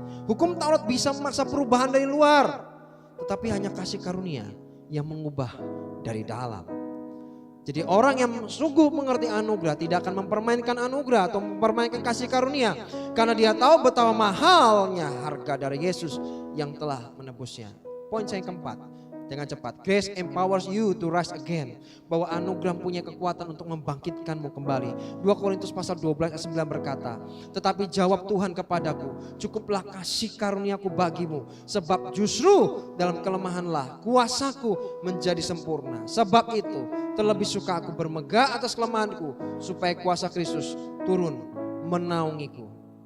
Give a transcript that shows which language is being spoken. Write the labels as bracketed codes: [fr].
[id] Hukum Taurat bisa memaksa perubahan dari luar, tetapi hanya kasih karunia yang mengubah dari dalam. Jadi orang yang sungguh mengerti anugerah tidak akan mempermainkan anugerah atau mempermainkan kasih karunia, karena dia tahu betapa mahalnya harga dari Yesus yang telah menebusnya. Poin saya yang keempat, dengan cepat. [en] Grace empowers you to rise again. [id] Bahwa anugerah punya kekuatan untuk membangkitkanmu kembali. 2 Korintus pasal 12 ayat 9 berkata, tetapi jawab Tuhan kepadaku, cukuplah kasih karuniaku bagimu. Sebab justru dalam kelemahanlah kuasaku menjadi sempurna. Sebab itu terlebih suka aku bermegah atas kelemahanku, supaya kuasa Kristus turun menaungiku.